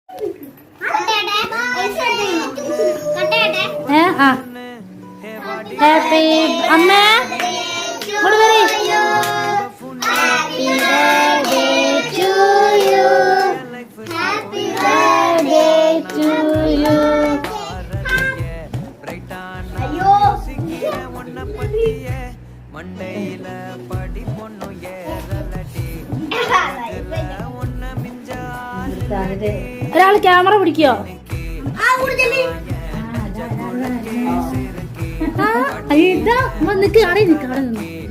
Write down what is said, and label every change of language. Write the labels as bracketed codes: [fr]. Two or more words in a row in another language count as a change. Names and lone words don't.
[ml] ഹാപ്പി അമ്മ ഇങ്ങോട്ട് വരി. [en] Happy birthday to you. Happy birthday to you. [ta] மண்டையில படி பொண்ணு ஏறலடி ஒன்ன மிஞ்சாது. [ml] ഒരാള് ക്യാമറ പിടിക്കോ? നിക്ക് അവിടെ നിക്ക് അവിടെ നിന്ന്.